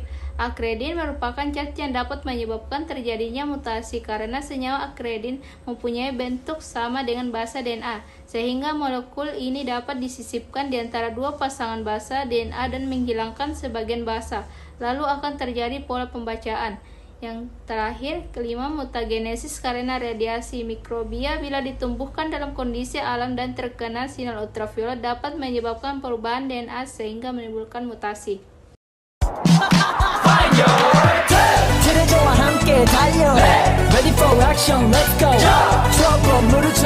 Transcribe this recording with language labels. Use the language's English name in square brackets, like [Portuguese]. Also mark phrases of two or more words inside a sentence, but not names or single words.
[Indonesian] Akredin merupakan zat yang dapat menyebabkan terjadinya mutasi karena senyawa akredin mempunyai bentuk sama dengan basa DNA, sehingga molekul ini dapat disisipkan di antara 2 pasangan basa DNA dan menghilangkan sebagian basa, lalu akan terjadi pola pembacaan. Yang terakhir, kelima, mutagenesis karena radiasi. Mikrobia bila ditumbuhkan dalam kondisi alam dan terkena sinar ultraviolet dapat menyebabkan perubahan DNA sehingga menimbulkan mutasi. [Korean] 들어줘와 함께 달려 [English] Ready for action, let's go [Korean] 트러블